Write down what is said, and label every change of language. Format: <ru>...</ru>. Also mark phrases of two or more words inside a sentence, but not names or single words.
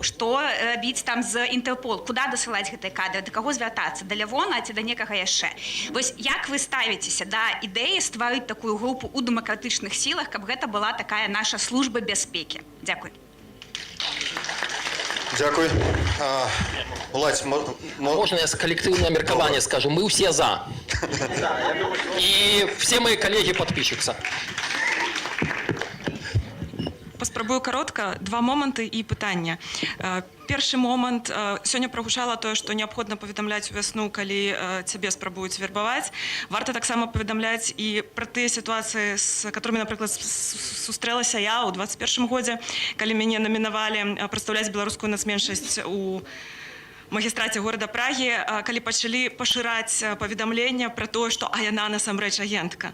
<be>Што рабіць там з Інтэрпол? Куды дасылаць гэтыя кадры? Да каго звяртацца? Да Лявона ці да некага яшчэ? Вось як вы ставіцеся да ідэі стварыць такую групу ў дэмакратычных сілах, каб гэта была такая наша служба бяспекі? Дзякуй.</be> <uk>Дякую. Уладзь,</uk> <ru>Можно я с коллективное меркование скажу? Мы все за. И все мои коллеги подпишутся.</ru> <be>Паспрабую коротко, 2 моманты і пытання. Першы момант, сёння прагучала тое, што неабходна паведамляць увясну, калі цябе спрабуюць вербаваць. Варта таксама паведамляць і пра тыя сітуацыі, з которымі, напрыклад, сустрэлася я ў 21 годзе, калі мяне намінавалі прадстаўляць беларускую нацменшасць у магістраце горада Прагі, калі пачалі пашыраць паведамленне пра тое, што яна насамрэч агентка.</be>